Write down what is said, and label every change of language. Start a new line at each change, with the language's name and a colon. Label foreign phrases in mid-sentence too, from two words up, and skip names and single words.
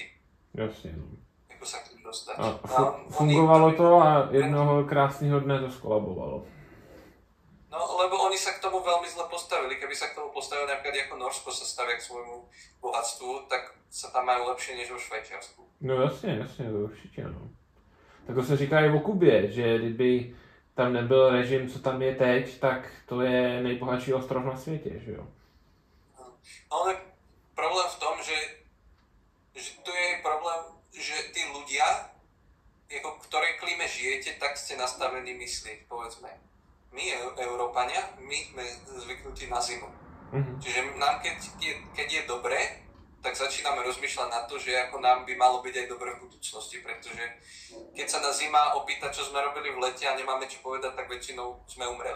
Slovak: Jasne, no. Ako sa k tým dostať.
Czech: Fungovalo to a jednoho krásneho dne to skolabovalo.
Slovak: No, lebo oni sa k tomu veľmi zle postavili. Keby sa k tomu postavili napríklad ako Norsko sa stavia k svojmu bohatstvu, tak sa tam majú lepšie než vo Švajčiarsku.
Czech: No jasně, to určitě, no. Tak to se říká i o Kubě, že kdyby tam nebyl režim, co tam je teď, tak to je nejbohatší ostrov na světě, že jo?
Slovak: No, ale problém v tom, že tu je problém, že tí ľudia, ako v ktorej klíme žijete, tak ste nastavení myslieť, povedzme. My, Európania, my sme zvyknutí na zimu. Čiže nám, keď je dobre, tak začíname rozmýšľať na to, že ako nám by malo byť aj dobre v budúcnosti, pretože keď sa nás zima opýta, čo sme robili v lete a nemáme čo povedať, tak väčšinou sme umreli.